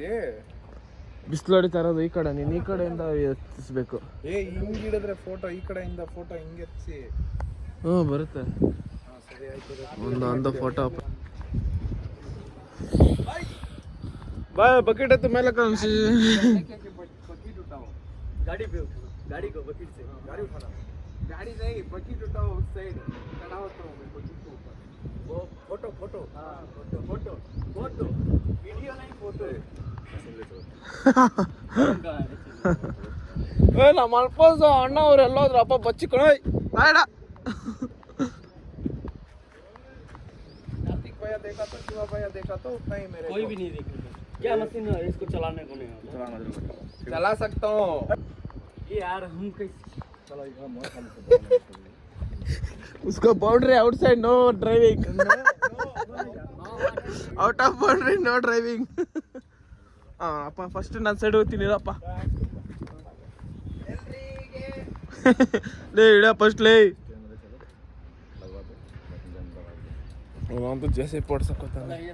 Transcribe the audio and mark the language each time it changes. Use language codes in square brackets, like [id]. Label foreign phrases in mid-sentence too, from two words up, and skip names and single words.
[kn] ಬಿಸಿಲು ಹೊಡಿತಾ ಇರೋದು ಈ ಕಡೆ, ನೀನು ಈ ಕಡೆಯಿಂದ ಎತ್ತಿಸ್ಬೇಕು. ಹಿಂಗೆ ಹಿಡಿದ್ರೆ ಫೋಟೋ ಈ ಕಡೆಯಿಂದ ಫೋಟೋ ಹಿಂಗೆ ಎತ್ತಿಸಿ. ಹ್ಞೂ ಬರುತ್ತೆ. ಸರಿ ಆಯ್ತು. ಒಂದು ಫೋಟೋ ಬಾ. ಬಕೆಟ್ ಎತ್ತು ಮೇಲೆ ಕಳಿಸಿ. [hi] गाड़ी पे गाड़ी को बकेट से गाड़ी उठाना. गाड़ी नहीं, बकेट उठाओ उस साइड. खड़ा होता हूँ मैं बकेट के ऊपर. वो फोटो हाँ फोटो वीडियो नहीं फोटो. [kn] ನಮ್ಮ ಅಲ್ಪೋಸ್ ಅಣ್ಣ ಅವ್ರು ಎಲ್ಲೋದ್ರು ಅಪ್ಪ ಬಚ್ಚಿಕೊಂಡು ಬೇಡ. [hi] कार्तिक भैया देखा तो, शिवा भैया देखा तो, उतना ही मेरे कोई भी नहीं देखा. क्या मशीन है इसको चलाने को नहीं चला सकता हूँ. ये यार हम कैसे उसको [en] boundary outside no driving. out of boundary no driving. [kn] ಅಪ್ಪ ಫಸ್ಟ್ ನಾನು ಸೈಡ್ ಹೋಗ್ತೀನಿ ಇರಪ್ಪ. ಲೇ ಇಡ ಫಸ್ಟ್ ಲೇ. ಅವನಂತೂ JCB ಓಡ್ಸಕ್ಕೋತಾನೆ.